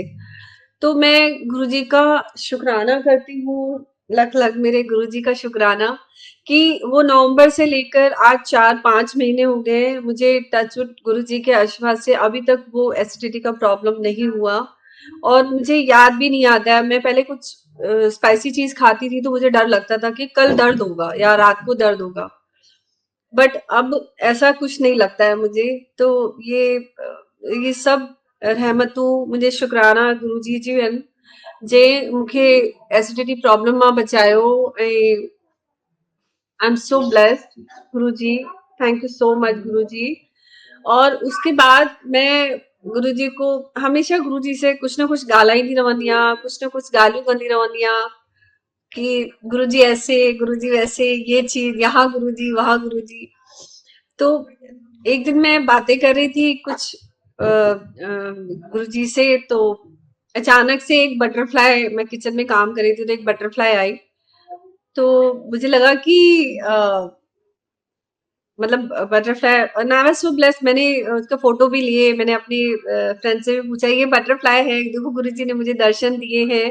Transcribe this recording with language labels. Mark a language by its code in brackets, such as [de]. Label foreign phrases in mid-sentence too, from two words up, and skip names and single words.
[hi] तो मैं गुरुजी का शुक्राना करती हूँ, लख-लख मेरे गुरुजी का शुक्राना कि वो नवंबर से लेकर आज 4-5 महीने हो गए हैं, मुझे टचवुड गुरुजी के आशीर्वाद से अभी तक वो एसिडिटी का प्रॉब्लम नहीं हुआ और मुझे याद भी नहीं आता है, मैं पहले कुछ स्पाइसी चीज़ खाती थी तो मुझे डर लगता था कि कल दर्द होगा या रात को दर्द होगा। बट अब ऐसा कुछ नहीं लगता है मुझे, [sd] तो ये सब रहमतूं मुंहिंजे शुकराना गुरुजी जी आहिनि, जे मूंखे [en] acidity problem [sd] मां बचायो ऐं [en] I am so blessed [sd] गुरुजी, [en] thank you so much [sd] गुरुजी। [hi] और उसके बाद मैं गुरुजी को हमेशा गुरुजी से कुछ ना कुछ [sd] ॻाल्हाईंदी रहंदी आहियां, [hi] कुछ ना कुछ [sd] ॻाल्हियूं कंदी रहंदी आहियां [hi] कि गुरुजी ऐसे, गुरुजी वैसे, ये चीज यहाँ गुरुजी वहां गुरुजी। तो एक दिन मैं बातें कर रही थी कुछ गुरुजी से, तो अचानक से एक बटरफ्लाई, मैं किचन में काम कर रही थी तो एक बटरफ्लाई आई, तो मुझे लगा कि मतलब बटरफ्लाई, [en] and I was so blessed, [hi] मैंने उसका फोटो भी लिए, मैंने अपनी फ्रेंड से भी पूछा ये बटरफ्लाई है, देखो गुरुजी ने मुझे दर्शन दिए हैं।